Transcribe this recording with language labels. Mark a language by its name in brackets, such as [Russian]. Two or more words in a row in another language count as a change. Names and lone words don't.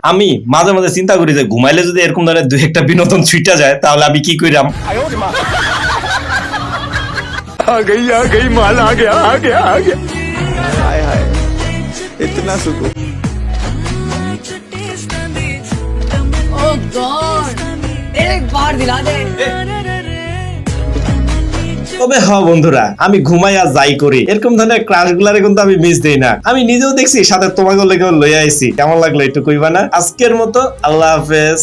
[Bangla] আমি মাঝে মাঝে চিন্তা করি যে ঘুমাইলে যদি এরকম ধরনের দুই একটা বিনোদন ছুটা যায় তাহলে আমি কি কইরাম। [Hindi] आ गई माल आ गया आ गया हाय हाय इतना सुकून। [English] Oh God, [Hindi] एक बार दिला दे। [Bangla] তবে হ্যাঁ বন্ধুরা আমি ঘুমাই আর যাই করি এরকম ধরনের ক্রাশ গুলারে কিন্তু আমি মিস দেই না। আমি নিজেও দেখছি সাথে তোমাকে লেগে লইয়া আইছি। কেমন লাগলো একটু কইবা না? আজকের মতো আল্লাহ হাফেজ।